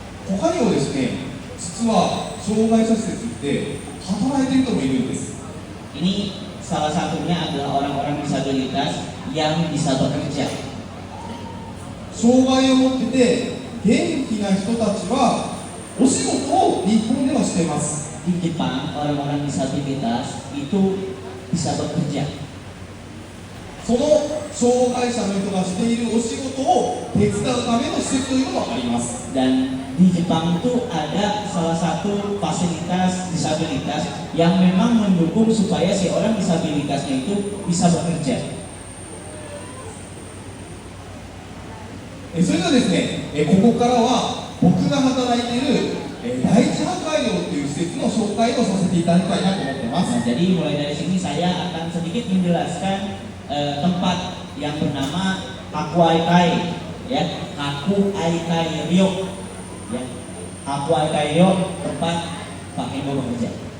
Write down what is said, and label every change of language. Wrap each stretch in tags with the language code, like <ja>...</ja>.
<ja>他にもですね、実は障害者施設って働いている人もいるんです。</ja> <id>Ini salah satunya adalah orang-orang disabilitas yang bisa bekerja.</id> <ja>障害を持ってて元気な人たちはお仕事を日本ではしています。</ja> <id>Di Jepang, orang-orang disabilitas itu bisa bekerja.</id> <ja>その障害者の人がしているお仕事を手伝うための施設というのもあります。</ja> <id>Dan di Jepang itu ada salah satu fasilitas disabilitas yang memang mendukung supaya si orang disabilitasnya itu bisa bekerja.</id> <ja>それではですね、ここからは僕が働いている第一破壊寮という施設の紹介をさせていただきたいなと思っています。</ja> <id>Nah, jadi mulai dari sini saya akan sedikit menjelaskan tempat yang bernama Kakuaikai, ya, Kakuaikai Ryo, ya, Kakuaikai Ryo, tempat Pak Hendo bekerja.</id>